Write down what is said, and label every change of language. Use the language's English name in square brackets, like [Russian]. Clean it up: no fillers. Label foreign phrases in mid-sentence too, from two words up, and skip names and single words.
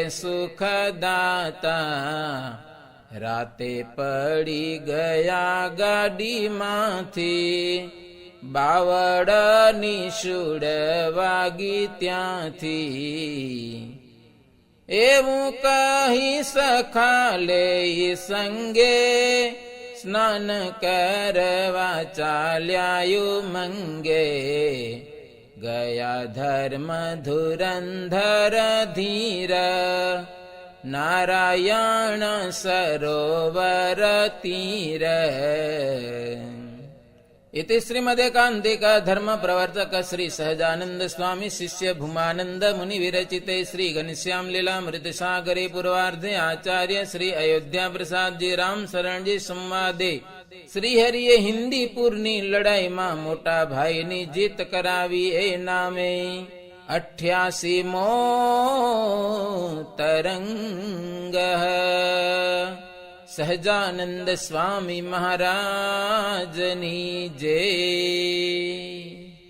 [Gujarati] સુખદાતા રાતે પડી ગયા ગાડીમાંથી બાવળની શૂળ વાગી ત્યાંથી એવું કહી સખા લે સંગે સ્નાન કરવા ચાલ્યાયુ મંગે ગયા ધર્મ ધુરંધર ધીર નારાયણ સરોવર તીર [Sanskrit] इति श्रीमदेकान्तिक धर्म प्रवर्तक श्री सहजानंद स्वामी शिष्य भूमानंद मुनि विरचिते श्री घनश्याम लीलामृत सागरे पूर्वार्धे आचार्य श्री अयोध्या प्रसाद जी राम शरण जी संवादे [Gujarati] શ્રી હરિએ હિંદીપુરની લડાઈ મેં મોટા ભાઈ ની જીત કરાવી એ નામે 88મો તરંગ સહજાનંદ સ્વામી મહારાજની જય.